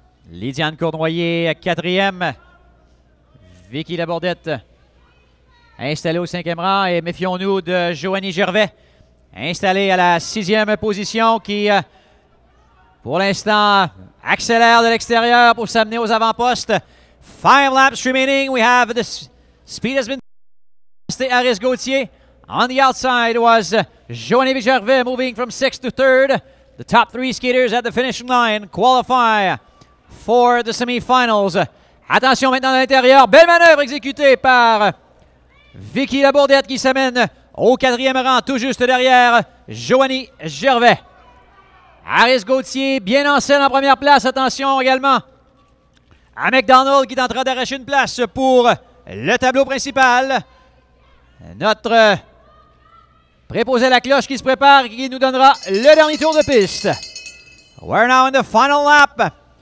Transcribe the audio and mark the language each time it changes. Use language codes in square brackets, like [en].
[fr] Lydiane Cournoyer, 4e. Vicky Labordette, installée au 5e rang. Et méfions-nous de Joanie Gervais, installée à la 6e position, qui, pour l'instant, accélère de l'extérieur pour s'amener aux avant-postes. [en] 5 laps remaining. We have the speed has been Aris Gauthier. On the outside was Joanie Gervais moving from 6th to 3rd. The top 3 skaters at the finish line qualify for the semifinals. [fr] Attention maintenant à l'intérieur. Belle manœuvre exécutée par Vicky Labordette qui s'amène Au 4e rang, tout juste derrière, Joanie Gervais. Harris Gauthier, bien en selle en première place. Attention également à McDonald qui est en train d'arracher une place pour le tableau principal. Notre préposé à la cloche qui se prépare et qui nous donnera le dernier tour de piste. [en] We're now in the final lap.